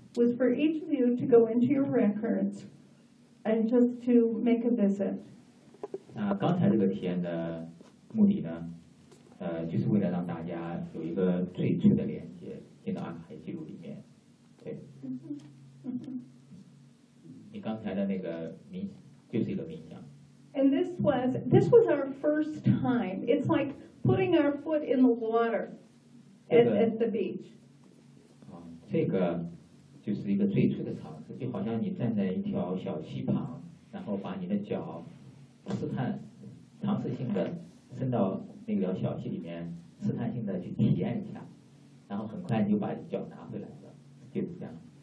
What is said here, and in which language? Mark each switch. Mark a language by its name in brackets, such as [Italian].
[English] Was for each of you to go into your records and just to make a visit. [Chinese] 那刚才这个体验的目的呢，就是为了让大家有一个最初的连接进到阿卡西记录里面。对。你刚才的那个冥就是一个冥想。 [English] And this was our first time. It's like putting our foot in the water at the beach. [Chinese] 这个。就是一个最初的尝试，就好像你站在一条小溪旁，然后把你的脚试探尝试性的伸到那条小溪里面，试探性的去体验一下，然后很快就把脚拿回来了，就是这样。